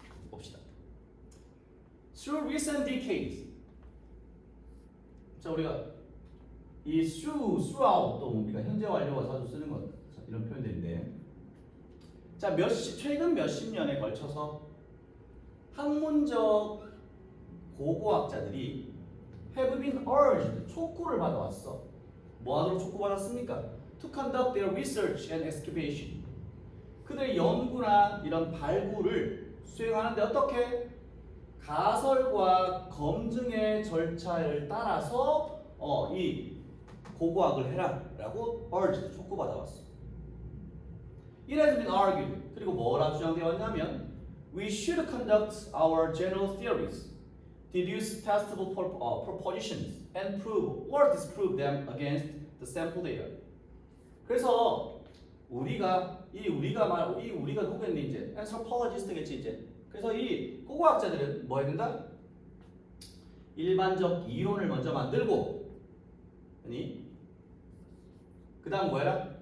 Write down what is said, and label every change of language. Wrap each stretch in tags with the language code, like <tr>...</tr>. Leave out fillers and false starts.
<ko>봅시다.</ko> <en>Through recent decades,</en> <ko>자, 우리가 이 throughout 또 뭡니까? 현재 완료가 자주 쓰는 것 이런 표현들인데, 자, 최근 몇십 년에 걸쳐서 학문적 고고학자들이</ko> <en>have been urged,</en> <ko>촉구를 받아왔어. 뭐 하도록 촉구받았습니까?</ko> <en>To conduct their research and excavation.</en> <ko>그들의 연구나 이런 발굴을 수행하는데 어떻게? 가설과 검증의 절차를 따라서 이 고고학을 해라라고</ko> <en>urged,</en> <ko>촉구받아왔어.</ko> <en>It has been argued.</en> <ko>그리고 뭐라 주장되어 왔냐면</ko> <en>we should conduct our general theories, deduce testable propositions, and prove or disprove them against the sample data.</en> <ko>그래서 우리가 누구겠니 이제 anthropologist겠지 이제. 그래서 이 고고학자들은 뭐 해야 된다? 일반적 이론을 먼저 만들고, 아니 그다음 뭐야?</ko>